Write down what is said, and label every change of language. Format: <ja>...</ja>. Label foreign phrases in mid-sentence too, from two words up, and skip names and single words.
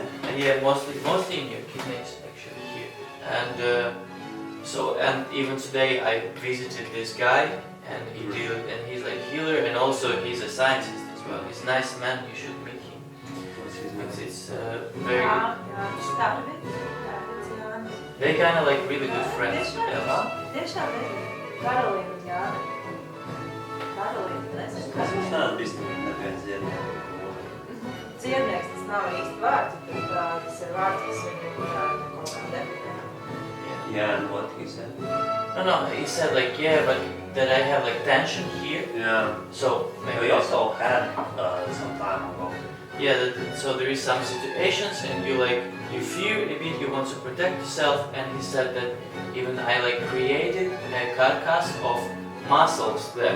<en>And yeah, mostly in your kidneys actually here. And and even today I visited this guy and he's like healer and also he's a scientist as well. He's a nice man, you should meet him. What's his name? It's very good. They kind of like really good friends.</en> <lv>Tiešām ir Karolīna un Jāna. Karolīna, nezinu, Tas mums nav bijis neviens dziednieks. Dziednieks, tas nav īsti vārds, bet tas ir vārds, kas viņu kaut kā definē.</lv> <en>Yeah, and what he said? No, he said like, yeah, but that I have like tension here. Yeah. So maybe We also had some time ago. yeah, so there is some situations and you fear a bit, you want to protect yourself, and he said that even I like created a carcass of muscles there,</en>